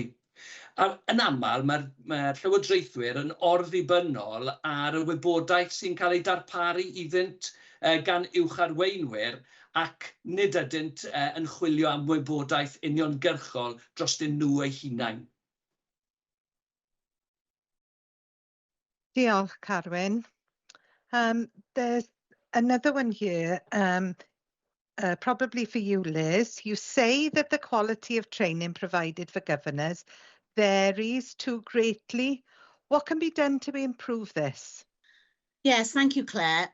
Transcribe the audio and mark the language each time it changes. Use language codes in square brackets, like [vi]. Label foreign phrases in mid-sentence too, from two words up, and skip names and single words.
[cy] Yn aml, mae'r llywodraethwyr yn orddibynnol ar y wybodaeth sy'n cael ei darparu iddynt gan uwcharweinwyr ac nid ydynt yn chwilio am wybodaeth uniongyrchol drostyn nhw eu hunain. Diolch, Carwyn. [en] There's another one here, probably for you, Liz. You say that the quality of training provided for governors varies too greatly. What can be done to improve this? Yes, thank you, Claire.